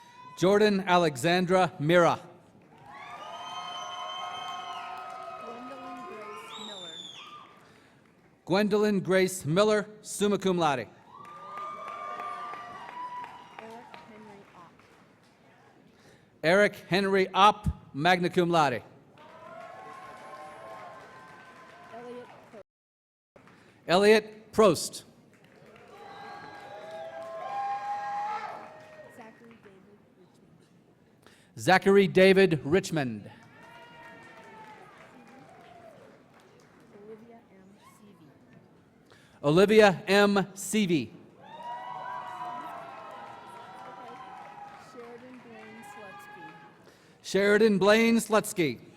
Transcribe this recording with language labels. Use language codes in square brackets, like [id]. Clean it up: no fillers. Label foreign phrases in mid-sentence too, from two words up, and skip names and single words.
[en] Jordan Alexandra Mira. Gwendolyn Grace Miller, [la] summa cum laude. [en] Eric Henry Opp, [la] magna cum laude. [en] Elliot Prost. Zachary David Richmond. Olivia M. Seavey. Sheridan Blaine Slutsky.